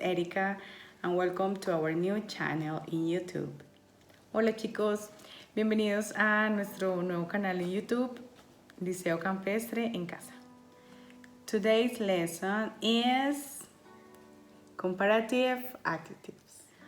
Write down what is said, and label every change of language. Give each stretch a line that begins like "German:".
English: Erika and welcome to our new channel in YouTube.
Spanish: Hola chicos, bienvenidos a nuestro nuevo canal en YouTube, Liceo Campestre en Casa.
English: Today's lesson is Comparative Adjectives.